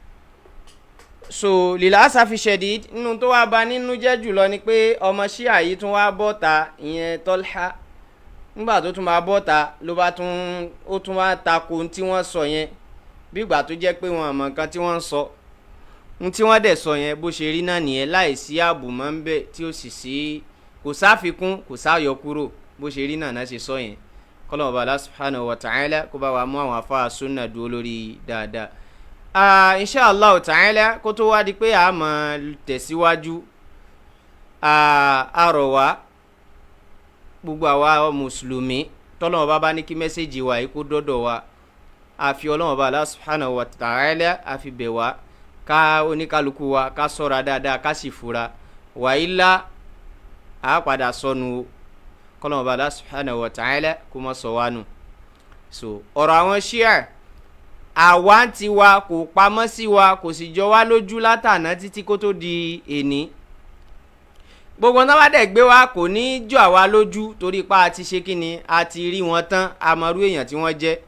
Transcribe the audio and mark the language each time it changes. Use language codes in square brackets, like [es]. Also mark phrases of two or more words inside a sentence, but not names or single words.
[yo] so [ar] للأسف الشديد [yo] nínú tó wá bà nínú jẹ́ jùlọ ni pé ọmọ Shia yìí tún wá bọ́ta, ìyẹn Tolihat, nígbà tó tún máa bọ́ta ló bá tún wá tako tí wọ́n sọ yẹn bí ìgbà tó jẹ́ pé wọn àmọ́ nǹkan tí wọ́n ń sọ, tí wọ́n dẹ̀ sọ yẹn bó ṣe rí náà nìyẹn, láì sí àbùmọ́ ń bẹ̀ tí ó sì sí, kò sáfikún kò sáyọkúrò, bó ṣe rí náà ṣe sọ yẹn. kọ́lọ́mù bá [ar] الله سبحانه وتعالى [yo] kó bá wa mú àwọn afáà sunna dúró lórí dáadáa. [ar] إن شاء الله تعالى [yo] kó tó wá di pé a máa tẹ̀síwájú, a rọ̀ wá gbogbo àwa mùsùlùmí tọ́lọ́mù bá ní kí mẹ́sẹ̀jì wa yìí kó dọ́dọ̀ wa, àfi Ọlọ́run bá [ar] الله سبحانه وتعالى [yo] àfi bẹ̀ wá ká oníkálukú wa ká ṣọ́ra dáadáa ká sì fura, wàhálà a padà sọnù kọ́lọ́mù bá [ar] الله سبحانه وتعالى [yo] kó má sọ wá nù. so ọ̀rọ̀ àwọn Shia àwa ti wa kò pamọ́ sí wa, kò sì jọ wá lójú látàná títí kó tó di èní. gbogbo náà bá dẹ̀ gbé wa kò ní jọ àwa lójú torí pa àti ṣe kíni, a ti rí wọn tán, àmọ́rú èèyàn tí wọ́n jẹ́.